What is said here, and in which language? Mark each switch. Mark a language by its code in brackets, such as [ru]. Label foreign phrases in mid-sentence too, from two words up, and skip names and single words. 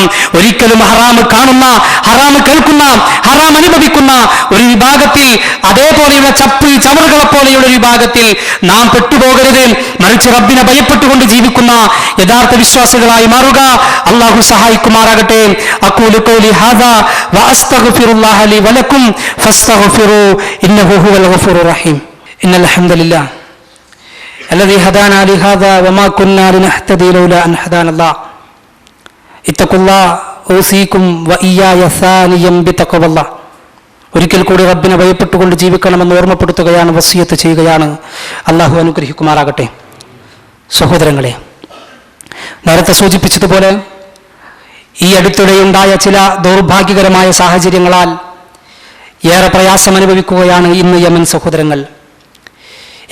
[ml] ഒരിക്കലും ഹറാമ് കാണുന്ന, ഹറാമ് കേൾക്കുന്ന, ഹറാം അനുഭവിക്കുന്ന ഒരു വിഭാഗത്തിൽ, അതേപോലെയുള്ള ചമറുകളെ പോലെയുള്ള ഒരു വിഭാഗത്തിൽ നാം പെട്ടുപോകരുത്. മറിച്ച് റബ്ബിനെ ഭയപ്പെട്ടുകൊണ്ട് ജീവിക്കുന്ന യഥാർത്ഥ വിശ്വാസികളായി മാറുക. അള്ളാഹു സഹായിക്കുമാറാകട്ടെ. [ar] أقول قولي هذا وأستغفر الله لي ولكم فاستغفروه إنه هو الغفور الرحيم. إن الحمد لله الذي هدانا لهذا وما كنا لنهتدي لولا أن هدانا الله اتقوا الله أوصيكم وإياي ثانيا بتقوى الله. [ml] ഒരിക്കൽ കൂടി റബ്ബിനെ ഭയപ്പെട്ടുകൊണ്ട് ജീവിക്കണമെന്ന് ഓർമ്മപ്പെടുത്തുകയാണ്, വസിയത്ത് ചെയ്യുകയാണ്. അള്ളാഹു അനുഗ്രഹിക്കുമാറാകട്ടെ. സഹോദരങ്ങളെ, നേരത്തെ സൂചിപ്പിച്ചതുപോലെ ഈ അടുത്തിടെയുണ്ടായ ചില ദൗർഭാഗ്യകരമായ സാഹചര്യങ്ങളാൽ ഏറെ പ്രയാസം അനുഭവിക്കുകയാണ് ഇന്ന് യമൻ സഹോദരങ്ങൾ.